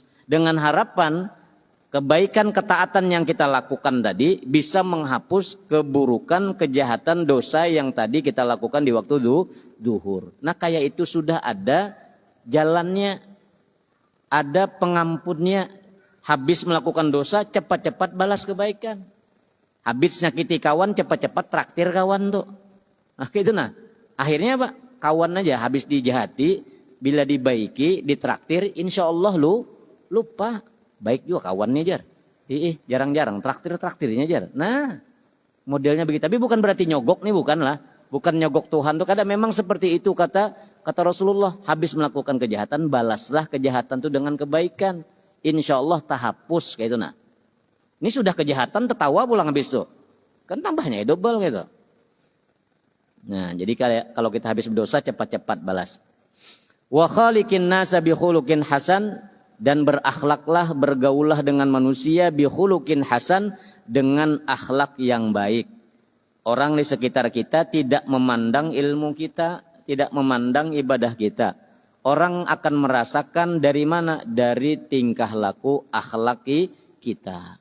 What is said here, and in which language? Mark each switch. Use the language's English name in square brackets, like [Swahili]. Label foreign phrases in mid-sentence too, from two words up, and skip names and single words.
[Indonesian] Dengan harapan kebaikan ketaatan yang kita lakukan tadi bisa menghapus keburukan, kejahatan, dosa yang tadi kita lakukan di waktu zuhur. Nah, kayak itu sudah ada jalannya, ada pengampunnya. Habis melakukan dosa, cepat-cepat balas kebaikan. Habis nyakiti kawan, cepat-cepat traktir kawan tuh. Nah gitu nah. Akhirnya apa? Kawan aja habis dijahati, bila dibaiki, ditraktir, [Arabic] إن شاء الله [Indonesian] lupa. Baik juga kawannya jar. Jarang-jarang traktirnya jar. Nah modelnya begitu. Tapi bukan berarti nyogok nih, bukan lah. Bukan nyogok Tuhan tuh. Kadang memang seperti itu kata Rasulullah. Habis melakukan kejahatan, balaslah kejahatan tuh dengan kebaikan. [Arabic] إن شاء الله [Indonesian] tahapus kayak itu nah. Ini sudah kejahatan tertawa pulang habis itu. Kan tambahnya double gitu. Nah, jadi kalau kita habis berdosa cepat-cepat balas. [Arabic] وخالق الناس بخلق حسن, [Indonesian] dan berakhlaklah, bergaullah dengan manusia [Arabic] بخلق حسن, [Indonesian] dengan akhlak yang baik. Orang di sekitar kita tidak memandang ilmu kita, tidak memandang ibadah kita. Orang akan merasakan dari mana? Dari tingkah laku akhlaki kita.